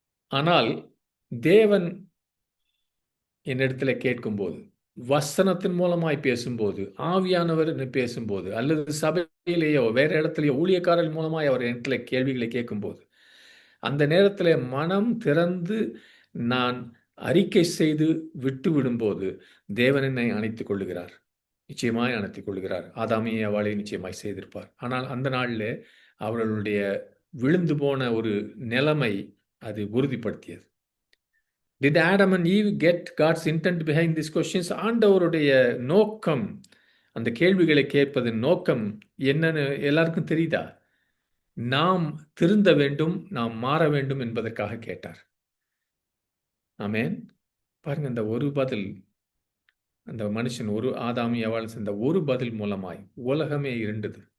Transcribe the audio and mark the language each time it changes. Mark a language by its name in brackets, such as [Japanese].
[Tamil] ஆனால் தேவன் என்னிடத்தில் கேட்கும்போது, வசனத்தின் மூலமாய் பேசும்போது, ஆவியானவர் பேசும்போது, அல்லது சபையிலேயோ வேற இடத்துலையோ ஊழியக்காரர்கள் மூலமாய் அவர் இடத்துல கேள்விகளை கேட்கும்போது, அந்த நேரத்தில் மனம் திறந்து நான் அறிக்கை செய்து விட்டு விடும்போது தேவன் என்னை அணைத்துக் கொள்ளுகிறார். நிச்சயமாய் அணைத்துக் கொள்ளுகிறார். ஆதாமையை அவளை நிச்சயமாய் செய்திருப்பார். ஆனால் அந்த நாளில் அவர்களுடைய விழுந்து போன ஒரு நிலைமை அது உறுதிப்படுத்தியது. [English] Did Adam and Eve get God's intent behind these questions? [Tamil] ஆண்டவருடைய நோக்கம், அந்த கேள்விகளை கேட்பதன் நோக்கம் என்னன்னு எல்லாருக்கும் தெரியுதா? நாம் திருந்த வேண்டும், நாம் மாற வேண்டும் என்பதற்காக கேட்டார். ஆமென். பாருங்க, அந்த ஒரு பதில், அந்த மனுஷன் ஒரு ஆதாம் ஏவாள் சென்ற ஒரு பதில் மூலமாய் உலகமே இருண்டது.